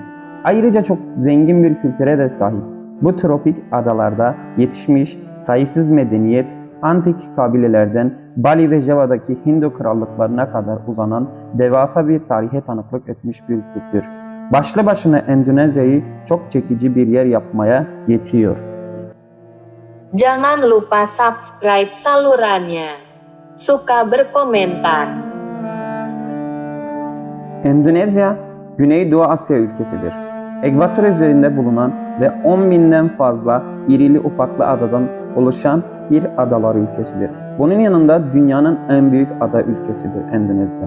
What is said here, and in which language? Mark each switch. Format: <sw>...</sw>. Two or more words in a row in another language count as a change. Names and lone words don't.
<tr>Ayrıca çok zengin bir kültüre de sahip. Bu tropik adalarda yetişmiş sayısız medeniyet, antik kabilelerden Bali ve Java'daki Hindu krallıklarına kadar uzanan devasa bir tarihe tanıklık etmiş bir kültür. Başlı başına Endonezya'yı çok çekici bir yer yapmaya yetiyor.</tr> <id>Jangan lupa subscribe salurannya. Suka berkomentar.</id> <tr>Endonezya, Güneydoğu Asya ülkesidir. Ekvator üzerinde bulunan ve 10.000'den fazla irili ufaklı adadan oluşan bir adalar ülkesidir. Bunun yanında dünyanın en büyük ada ülkesidir Endonezya.</tr>